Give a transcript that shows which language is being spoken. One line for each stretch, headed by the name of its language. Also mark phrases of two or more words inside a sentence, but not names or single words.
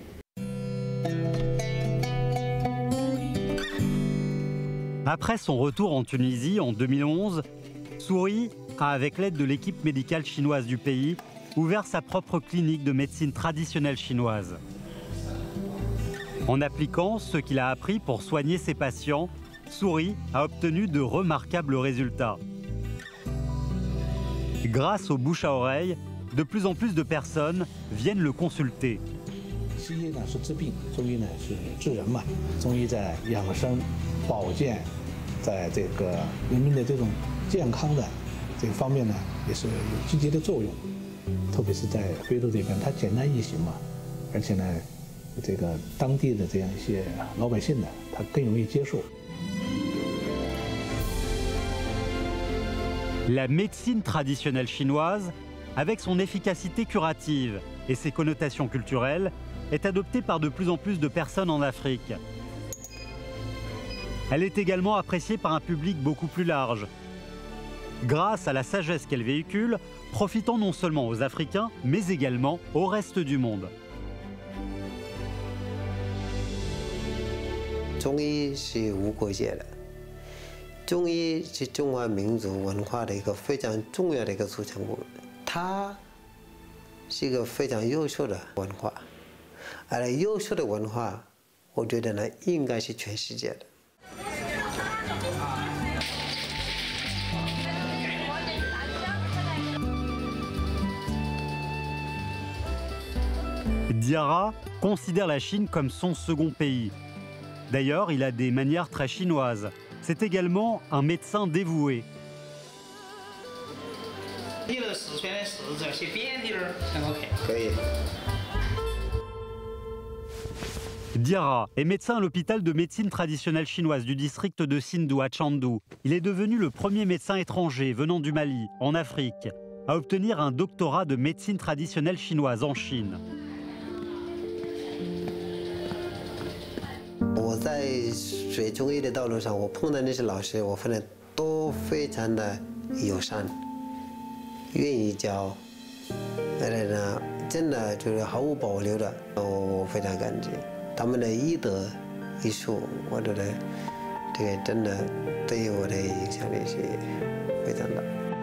French: Après son retour en Tunisie en 2011, Souri a, avec l'aide de l'équipe médicale chinoise du pays, ouvert sa propre clinique de médecine traditionnelle chinoise. En appliquant ce qu'il a appris pour soigner ses patients, Souri a obtenu de remarquables résultats. Grâce au bouche à oreille, de plus en plus de personnes viennent le consulter.
Chinese: 西医呢是治病，中医呢是治人嘛。中医在养生、保健，在这个人民的这种健康的这个方面呢，也是有积极的作用。特别是在非洲这边，它简单易行嘛， 而且呢，这个当地的这样一些老百姓呢，他更容易接受。
French: La médecine traditionnelle chinoise, avec son efficacité curative et ses connotations culturelles, est adoptée par de plus en plus de personnes en Afrique. Elle est également appréciée par un public beaucoup plus large, grâce à la sagesse qu'elle véhicule, profitant non seulement aux Africains, mais également au reste du monde.
Chinese: 中医是无国界的，中医是中华民族文化的一个非常重要的一个组成部分，它是一个非常优秀的文化，而优秀的文化，我觉得呢，应该是全世界的。
French: Diarra considère la Chine comme son second pays. D'ailleurs, il a des manières très chinoises. C'est également un médecin dévoué. Diarra est médecin à l'hôpital de médecine traditionnelle chinoise du district de Sindou à Chandu. Il est devenu le premier médecin étranger venant du Mali, en Afrique, à obtenir un doctorat de médecine traditionnelle chinoise en Chine.
Chinese: 我在学中医的道路上，我碰到那些老师，我发现都非常的友善，愿意教，而且呢，真的就是毫无保留的，我非常感激他们的医德医术，我觉得这个真的对于我的影响力是非常大。